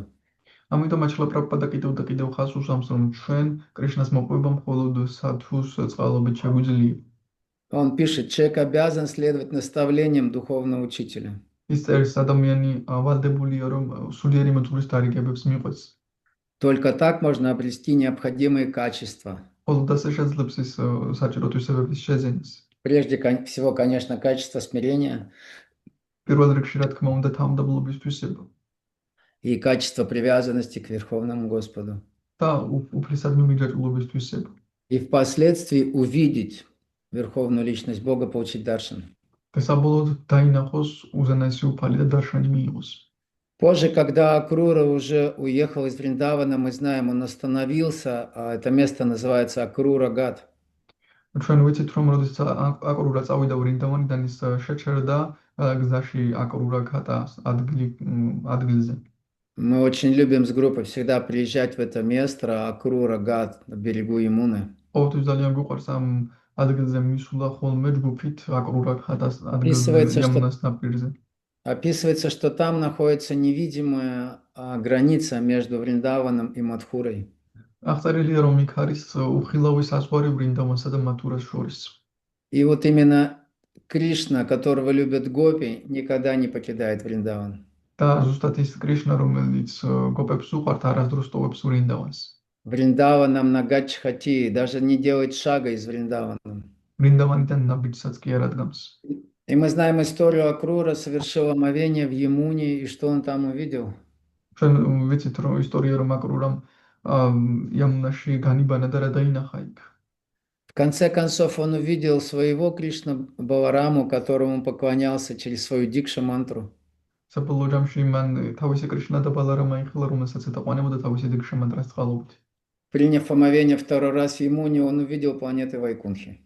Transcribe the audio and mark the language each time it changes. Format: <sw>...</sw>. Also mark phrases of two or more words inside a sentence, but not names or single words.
<ka>ამიტომაც შრილა პრაბჰუპადა კიდევ და კიდევ ხაზს უსვამს, რომ ჩვენ კრიშნას მოპოვება მხოლოდ სათუს წყალობით შეგვიძლია.</ka> <ru>Он пишет, человек обязан следовать наставлениям духовного учителя.</ru> <ka>ის წერს, ადამიანი ვალდებულია, რომ სულიერი მოძღვრის დარიგებებს მიყვეს.</ka> <ru>Только так можно обрести необходимые качества.</ru> <ka>მხოლოდ ასე შეძლებს ის საჭირო თვისებების შეძენას.</ka> <ru>Прежде всего, конечно, качество смирения</ru> <ka>პირველ რიგში, რა თქმა უნდა, თავმდაბლობის თვისება</ka> <ru>и качество привязанности к Верховному Господу.</ru> <ka>და უფლისადმი მიჯაჭვულობის თვისება.</ka> <ru>И впоследствии увидеть Верховную Личность Бога, получить даршан.</ru> <ka>და საბოლოოდ დაინახოს უზენაესი უფალი და დარშანი მიიღოს.</ka> <ru>Позже, когда Акрура уже уехал из Вриндавана, мы знаем, он остановился, а это место называется Акрура-Гат.</ru> <ka>ჩვენ ვიცით, რომ როდესაც აკრურა წავიდა ვრინდავანიდან, ის შეჩერდა გზაში აკრურა-გატა ადგილზე.</ka> <ru>Мы очень любим с группой всегда приезжать в это место, Акрура-Гат, на берегу Ямуны.</ru> <ka>ყოველთვის ძალიან გვიყვარს ამ ადგილზე მისვლა ხოლმე ჯგუფით აკრურა-გატას ადგილზე ямუნას ნაპირზე.</ka> <ru>Описывается, что там находится невидимая граница между Вриндаваном и Мадхурой.</ru> <ka>აღწერილია, რომ იქ არის უხილავი საზღვარი ვრინდავანსა და მათურას შორის.</ka> <ru>И вот именно Кришна, которого любят гопи, никогда не покидает Вриндаван.</ru> <ka>და ზუსტად ის კრიშნა, რომელიც გოპებს უყვართ, არასდროს ტოვებს ვრინდავანს.</ka> <sa>वृन्दावनं न गच्छति,</sa> <ru>даже не делает шага из Вриндавана.</ru> <ka>ვრინდავანიდან ნაბიჯსაც კი არ ადგამს.</ka> <ru>И мы знаем историю Акрура, совершил омовение в Ямуне, и что он там увидел?</ru> <ka>ჩვენ ვიცით, რომ ისტორია რომ აკრურამ ямунაში განიბანა და რა დაინახა იქ.</ka> <ru>В конце концов, он увидел своего Кришна Балараму, которому поклонялся через свою дикша-мантру.</ru> <ka>საბოლოო ჯამში მან თავისი კრიშნა და ბალარამა იხილა, რომელსაც ეთაყვანებოდა თავისი დიქშა-მანტრას წყალობით.</ka> <ru>Приняв омовение второй раз в Ямуне, он увидел планеты Вайкунхи.</ru>